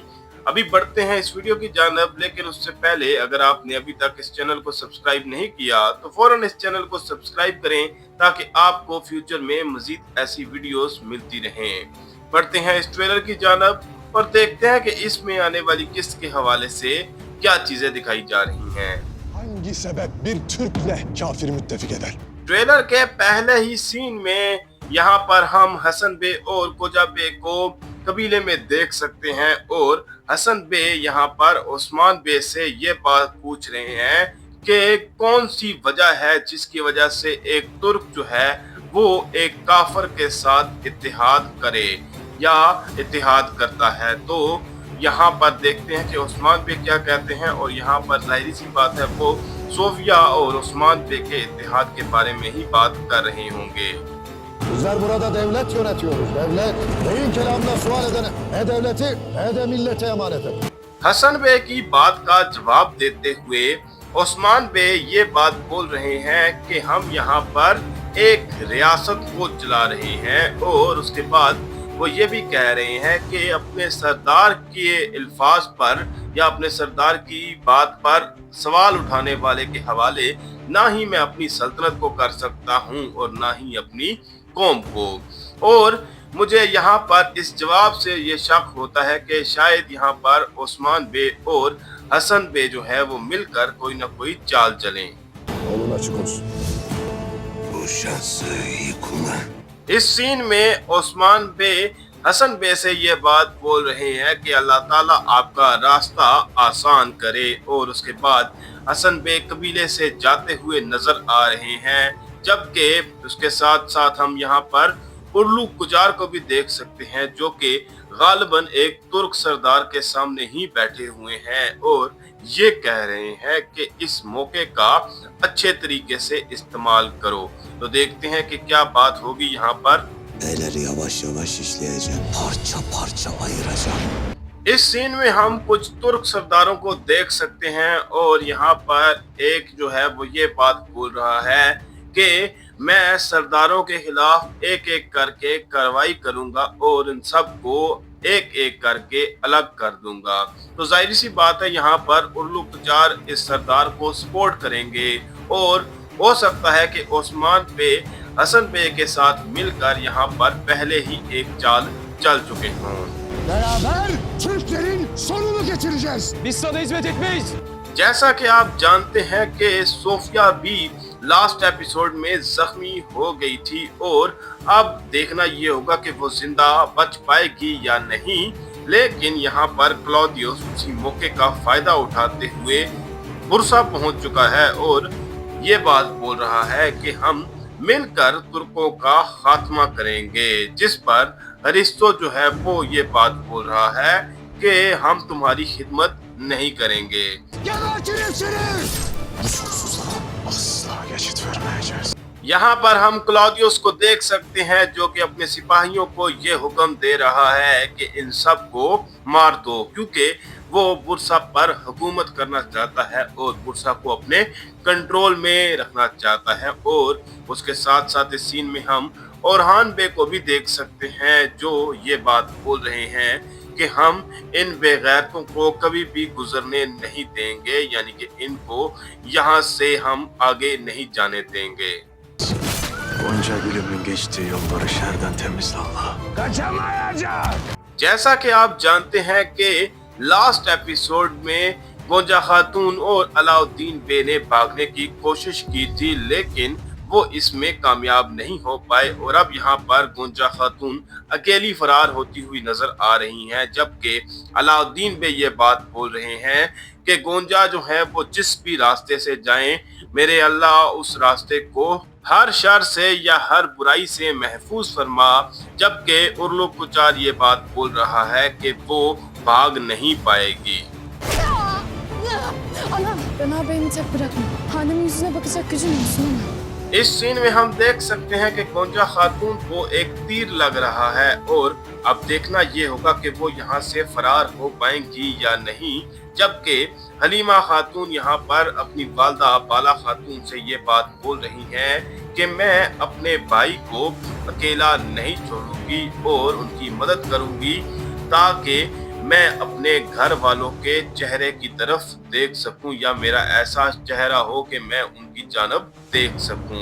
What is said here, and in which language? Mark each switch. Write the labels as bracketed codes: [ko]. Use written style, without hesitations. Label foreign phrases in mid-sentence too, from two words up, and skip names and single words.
[ur] ابھی بڑھتے ہیں اس ویڈیو کی جانب، لیکن اس سے پہلے اگر آپ نے ابھی تک اس چینل کو سبسکرائب نہیں کیا تو فوراً اس چینل کو سبسکرائب کریں تاکہ آپ کو فیوچر میں مزید ایسی ویڈیوز ملتی رہیں. بڑھتے ہیں اس ٹریلر کی جانب اور دیکھتے ہیں کہ اس میں آنے والی قسط کے حوالے سے کیا چیزیں دکھائی جا رہی ہیں. [tr] Hangi sebep bir Türk'le kafir müttefik eder? [ur] ٹریلر کے پہلے ہی سین میں یہاں پر ہم حسن بے اور کوجا بے کو قبیلے میں دیکھ سکتے ہیں. اور حسن بے یہاں پر عثمان بے سے یہ بات پوچھ رہے ہیں کہ کون سی وجہ ہے جس کی وجہ سے ایک ترک جو ہے وہ ایک کافر کے ساتھ اتحاد کرے یا اتحاد کرتا ہے. تو یہاں پر دیکھتے ہیں کہ عثمان بے کیا کہتے ہیں. اور یہاں پر ظاہر سی بات ہے وہ صوفیہ اور عثمان بے کے اتحاد کے بارے میں ہی بات کر رہے ہوں گے. [tr] Bizler burada devlet yönetiyoruz. Devlet beyin kelamına sual edene ne devleti ne de millete emanet eder. [ur] حسن بے کی بات کا جواب دیتے ہوئے عثمان بے یہ بات بول رہے ہیں کہ ہم یہاں پر ایک ریاست کو چلا رہے ہیں. اور اس کے بعد وہ یہ بھی کہہ رہے ہیں کہ اپنے سردار کے الفاظ پر یا اپنے سردار کی بات پر سوال اٹھانے والے کے حوالے نہ ہی میں اپنی سلطنت کو کر سکتا ہوں اور نہ ہی اپنی قوم کو. اور مجھے یہاں پر اس جواب سے یہ شک ہوتا ہے کہ شاید یہاں پر عثمان بے اور حسن بے جو ہے وہ مل کر کوئی نہ کوئی چال چلیں. [tr] Yolun açık olsun. Bu şansı iyi kullan. [ur] اس سین میں عثمان بے حسن بے سے یہ بات بول رہے ہیں کہ اللہ تعالیٰ آپ کا راستہ آسان کرے. اور اس کے بعد حسن بے قبیلے سے جاتے ہوئے نظر آ رہے ہیں، جبکہ اس کے ساتھ ساتھ ہم یہاں پر اُرلو گزار کو بھی دیکھ سکتے ہیں جو کہ غالباً ایک ترک سردار کے سامنے ہی بیٹھے ہوئے ہیں اور یہ کہہ رہے ہیں کہ اس موقعے کا اچھے طریقے سے استعمال کرو. تو دیکھتے ہیں کہ کیا بات ہوگی یہاں پر. [tr] Beyleri yavaş yavaş işleyeceğim. Parça parça ayıracağım. [ur] اس سین میں ہم کچھ ترک سرداروں کو دیکھ سکتے ہیں اور یہاں پر ایک جو ہے وہ یہ بات بول رہا ہے کہ میں سرداروں کے خلاف ایک ایک کر کے کارروائی کروں گا اور ان سب کو ایک ایک کر کے الگ کر دوں گا. تو ظاہر سی بات ہے یہاں پر اُرلو گزار اس سردار کو سپورٹ کریں گے اور ہو سکتا ہے کہ عثمان بے حسن بے کے ساتھ مل کر یہاں پر پہلے ہی ایک چال چل چکے ہوں. [tr] Beraber Türklerin sonunu getireceğiz. Biz sana hizmet etmeyiz. [ur] جیسا کہ آپ جانتے ہیں کہ صوفیہ بھی [en] last episode [ur] میں زخمی ہو گئی تھی اور اب دیکھنا یہ ہوگا کہ وہ زندہ بچ پائے گی یا نہیں. لیکن یہاں پر کلاڈیئس اسی موقعے کا فائدہ اٹھاتے ہوئے برسہ پہنچ چکا ہے اور یہ بات بول رہا ہے کہ ہم مل کر ترکوں کا خاتمہ کریں گے، جس پر ارسٹو جو ہے وہ یہ بات بول رہا ہے کہ ہم تمہاری خدمت نہیں کریں گے. [tr] Gebertin hepsini. Bu soysuzlara asla geçit vermeyeceğiz. [ur] یہاں پر ہم کلاڈیئس کو دیکھ سکتے ہیں جو کہ اپنے سپاہیوں کو یہ حکم دے رہا ہے کہ ان سب کو مار دو، کیونکہ وہ برسہ پر حکومت کرنا چاہتا ہے اور برسہ کو اپنے کنٹرول میں رکھنا چاہتا ہے. اور اس کے ساتھ ساتھ اس سین میں ہم اورہان بے کو بھی دیکھ سکتے ہیں جو یہ بات بول رہے ہیں کہ ہم ان بے غیرتوں کو کبھی بھی گزرنے نہیں دیں گے، یعنی کہ ان کو یہاں سے ہم آگے نہیں جانے دیں گے. [tr] Gonca gülümün geçtiği yolları şerden temizle Allah. [ur] جیسا کہ آپ جانتے ہیں کہ [en] last episode [ur] میں گونجا خاتون اور علاؤالدین بے نے بھاگنے کی کوشش کی تھی، لیکن وہ اس میں کامیاب نہیں ہو پائے اور اب یہاں پر گونجا خاتون اکیلی فرار ہوتی ہوئی نظر آ رہی ہیں، جبکہ علاؤالدین بے یہ بات بول رہے ہیں کہ گونجا جو ہے وہ جس بھی راستے سے جائیں، میرے اللہ اس راستے کو ہر شر سے یا ہر برائی سے محفوظ فرما. جبکہ اُرلو کچار یہ بات بول رہا ہے کہ وہ بھاگ نہیں پائے گی. [tr] Anam, ben ağabeyimi tek bırakma. Hanemin yüzüne bakacak gücün olsun ama. [ur] اس سین میں ہم دیکھ سکتے ہیں کہ گونجا خاتون کو ایک تیر لگ رہا ہے اور اب دیکھنا یہ ہوگا کہ وہ یہاں سے فرار ہو پائیں گی یا نہیں. جبکہ حلیمہ خاتون یہاں پر اپنی والدہ بالا خاتون سے یہ بات بول رہی ہیں کہ میں اپنے بھائی کو اکیلا نہیں چھوڑوں گی اور ان کی مدد کروں گی تاکہ میں اپنے گھر والوں کے چہرے کی طرف دیکھ سکوں یا میرا ایسا چہرہ ہو کہ میں ان کی جانب دیکھ سکوں.